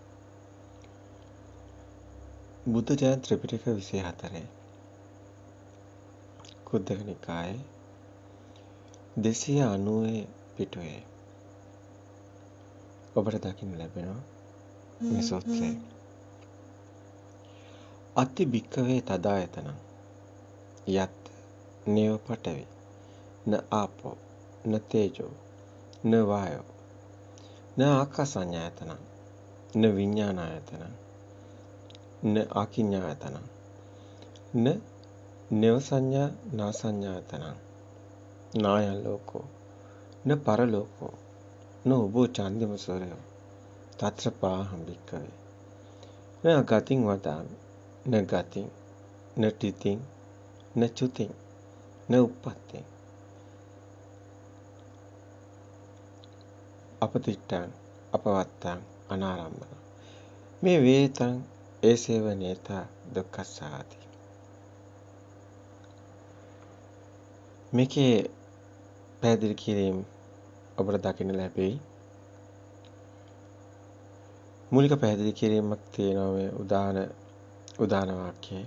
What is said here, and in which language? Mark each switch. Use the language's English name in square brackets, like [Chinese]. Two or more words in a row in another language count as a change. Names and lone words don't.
[Sinhala] බුද්ධ ජයන්ති ත්‍රිපිටක 24 කුද්දක නිකායේ 290 පිටුවේ ඔබට දකින්න ලැබෙනවා මේ සූත්‍රය. [Pali] අති භික්කවේ තදායතනං යත් නේව පඨවි න ආපෝ න තේජෝ න වායෝ න ආකාසඤ්ඤායතනං න විඤ්ඤාණායතනං න ආකිඤ්ඤායතනං න නේව සංඥා නා සංඥායතනං නායං ලෝකෝ න පරලෝකෝ න උභෝ චන්දිම සූරයෝ තත්‍ර පාහං භික්කවේ න ගතින් වදාමි න ගතින් න ටිතින් න චුතින් න උප්පත්තින් අපතිට්ඨං අපවත්තං අනාරම්භන මේ වේතං ඒසේව නේතා දුක්ඛසාති. [Sinhala] මේකේ පැහැදිලි කිරීම ඔබට දකින්න ලැබෙයි. මූලික පැහැදිලි කිරීමක් තියෙනවා මේ උදාන වාක්‍යයේ.